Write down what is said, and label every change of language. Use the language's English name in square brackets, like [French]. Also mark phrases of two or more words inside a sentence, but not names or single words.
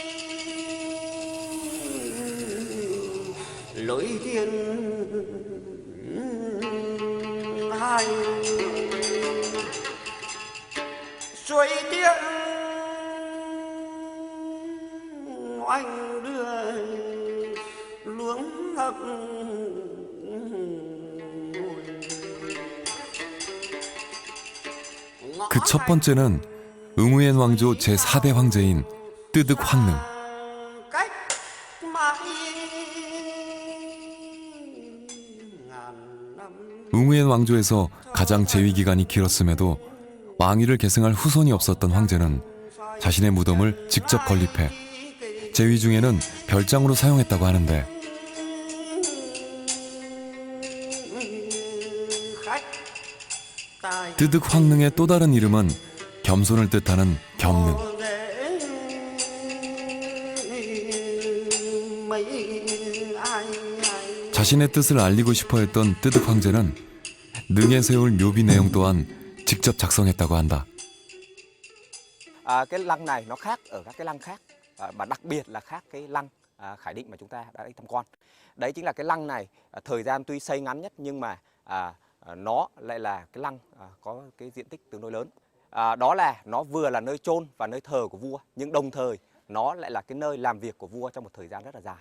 [Korean] lối tiên hai suối tiên oanh đưa luống ngập 그 첫 번째는 응우엔 왕조 제4대 황제인 뜨득 황능. cách mãi 응우엔 왕조에서 가장 재위 기간이 길었음에도 왕위를 계승할 후손이 없었던 황제는 자신의 무덤을 직접 건립해 재위 중에는 별장으로 사용했다고 하는데, 뜨득 황능의 또 다른 이름은 겸손을 뜻하는 겸능. 자신의 뜻을 알리고 싶어 했던 뜨득 황제는 능에 세울 묘비 내용 또한 직접 작성했다고 한다. [Vietnamese] Cái lăng này nó khác ở các cái lăng khác, và đặc biệt là khác cái lăng Khải Định mà chúng ta đã đi tham quan. Đấy chính là cái lăng này thời gian tuy xây ngắn nhất nhưng mà nó lại là cái lăng có cái diện tích tương đối lớn. Đó là nó vừa là nơi chôn và nơi thờ của vua, nhưng đồng thời nó lại là cái nơi làm việc của vua trong một thời gian rất là dài.